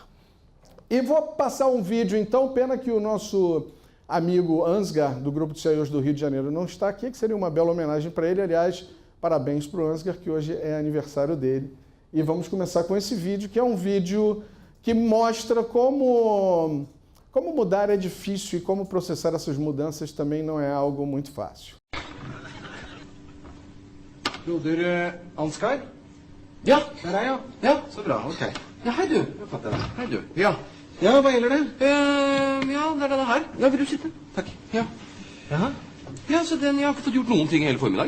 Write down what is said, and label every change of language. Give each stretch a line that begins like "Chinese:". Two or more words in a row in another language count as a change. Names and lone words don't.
Portuguese: E vou passar um vídeo, então, pena que o nosso amigo Ansgar, do Grupo de CIOs do Rio de Janeiro, não está aqui, que seria uma bela homenagem para ele. Aliás, parabéns para o Ansgar, que hoje é aniversário dele. E vamos começar com esse vídeo, que é um vídeo que mostra como mudar é difícil e como processar essas mudanças também não é algo muito fácil.
Norwegian: Broder Ansgar? Ja. Der er jeg, Ja. Så bra, ok. Ja, hei du. Jeg fatter det. Hei du. Ja. Ja, hva gjelder det? Ja, det er denne her. Ja, vil du sitte? Takk. Ja. Jaha? Ja, så jeg har ikke fått gjort noen ting hele formiddagen.